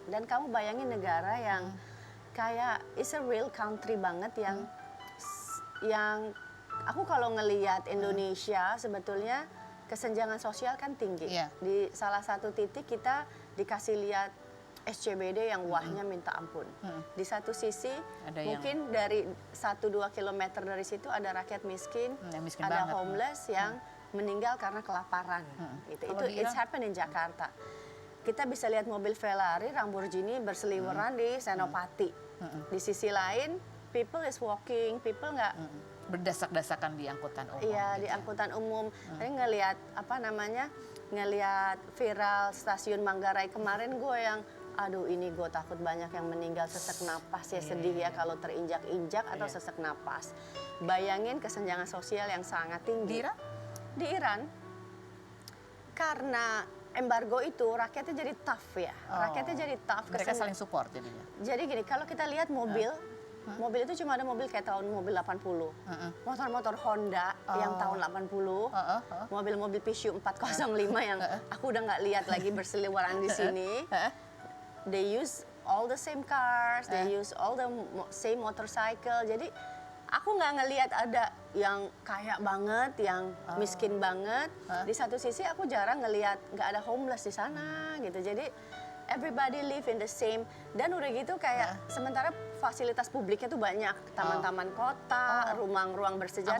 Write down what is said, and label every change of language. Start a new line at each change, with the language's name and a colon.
Indonesian: Dan kamu bayangin negara yang kayak
English: it's a real country
Indonesian: banget, yang aku kalau ngelihat Indonesia sebetulnya kesenjangan sosial kan tinggi. Di salah satu titik kita dikasih lihat SCBD yang wahnya minta ampun. Di satu sisi mungkin dari 1-2 kilometer dari situ ada rakyat miskin, ada homeless yang meninggal karena kelaparan. Gitu. Itu
English: it's happen in Jakarta.
Indonesian: Kita bisa lihat mobil Ferrari, Lamborghini berseliweran di Senopati. Di sisi lain,
English: people is walking, people
Indonesian: nggak berdesak-desakan di angkutan umum. Iya, di angkutan umum. Tadi ngelihat ngelihat viral stasiun Manggarai kemarin, gue yang aduh ini gue takut banyak yang meninggal sesak napas ya, sedih ya kalau terinjak-injak atau sesak napas. Bayangin kesenjangan sosial yang sangat tinggi. Di Iran, karena embargo itu rakyatnya jadi tough ya. Rakyatnya jadi tough. Mereka saling support jadinya. Jadi gini, kalau kita lihat mobil itu cuma ada mobil kayak tahun mobil 80. Motor-motor Honda yang tahun 80. Mobil-mobil Peugeot 405 yang aku udah nggak lihat lagi berseliweran di sini.
English: They use all the same cars, they use all the same motorcycle.
Indonesian: Jadi aku nggak ngelihat ada yang kaya banget, yang miskin banget. Di satu sisi aku jarang ngelihat nggak ada homeless di sana gitu. Jadi
English: everybody live in the same.
Indonesian: Dan udah gitu kayak sementara fasilitas publiknya tuh banyak, taman-taman kota, ruang-ruang bersejarah.